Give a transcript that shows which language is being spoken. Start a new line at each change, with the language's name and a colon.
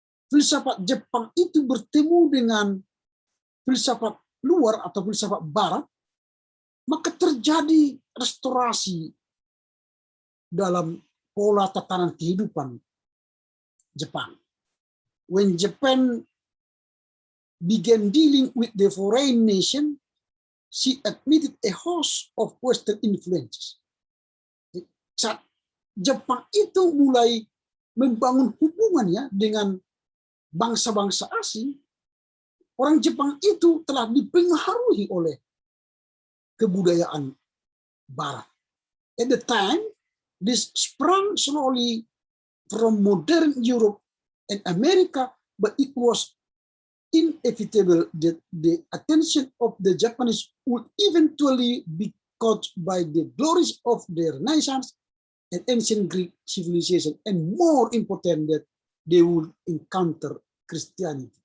Indonesian: filsafat Jepang itu bertemu dengan filsafat luar atau filsafat barat, maka terjadi restorasi dalam pola tatanan kehidupan Jepang.
English: When Japan began dealing with the foreign nation, she admitted a host of Western influences.
Indonesian: Saat Jepang itu mulai membangun hubungannya dengan bangsa-bangsa asing, orang Jepang itu telah dipengaruhi oleh kebudayaan Barat.
English: At the time, this sprang slowly from modern Europe and America, but it was inevitable that the attention of the Japanese would eventually be caught by the glories of the Renaissance and ancient Greek civilization, and more important that they would encounter Christianity.